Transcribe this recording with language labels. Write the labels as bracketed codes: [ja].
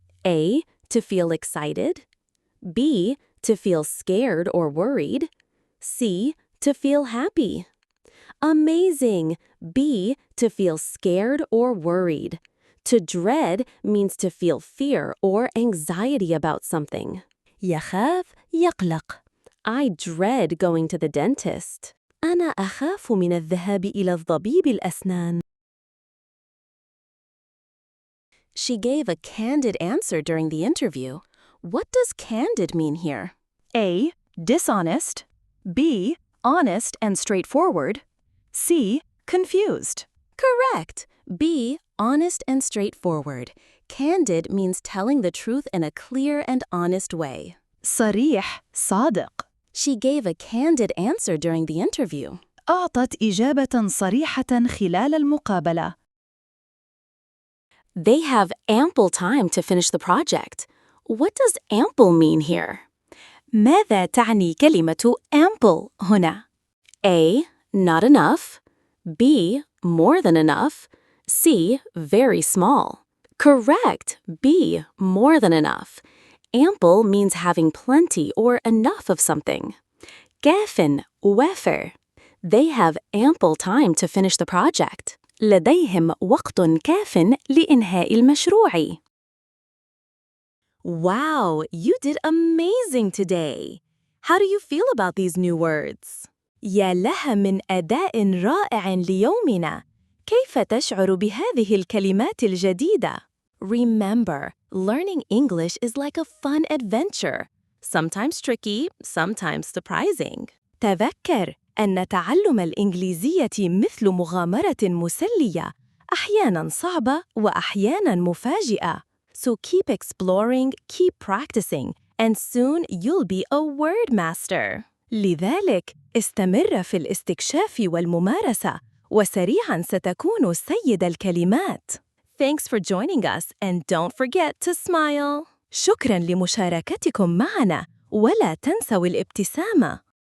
[en] A. To feel excited. B. To feel scared or worried. C. To feel happy. Amazing! B. To feel scared or worried. To dread means to feel fear or anxiety about something. [ar] يخاف يقلق. [en] I dread going to the dentist. [ar] أنا أخاف من الذهاب إلى الطبيب الأسنان. [en] She gave a candid answer during the interview. What does candid mean here? A. Dishonest. B. Honest and straightforward. C. Confused. Correct. B. Honest and straightforward. Candid means telling the truth in a clear and honest way. [ar] صريح صادق. [en] She gave a candid answer during the interview. [ar] أعطت إجابة صريحة خلال المقابلة. [en] They have ample time to finish the project. What does ample mean here? [ar] ماذا تعني كلمة ample هنا؟ [en] A. Not enough. B. More than enough. C. Very small. Correct. B. More than enough. Ample means having plenty or enough of something. [ar] كافٍ وافر. [en] They have ample time to finish the project. [ar] لديهم وقت كافٍ لإنهاء المشروع. [en] Wow, you did amazing today. How do you feel about these new words? [ar] يا لها من أداء رائع ليومنا. كيف تشعر بهذه الكلمات الجديدة؟ [en] Remember, learning English is like a fun adventure. Sometimes tricky, sometimes surprising. [ar] تذكر أن تعلم الإنجليزية مثل مغامرة مسلية، أحياناً صعبة وأحياناً مفاجئة. [en] So keep exploring, keep practicing, and soon you'll be a word master. [ar] لذلك استمر في الاستكشاف والممارسة، وسريعاً ستكون سيد الكلمات. [en] Thanks for joining us, and don't forget to smile. [ar] شكراً لمشاركتكم معنا، ولا تنسوا الابتسامة.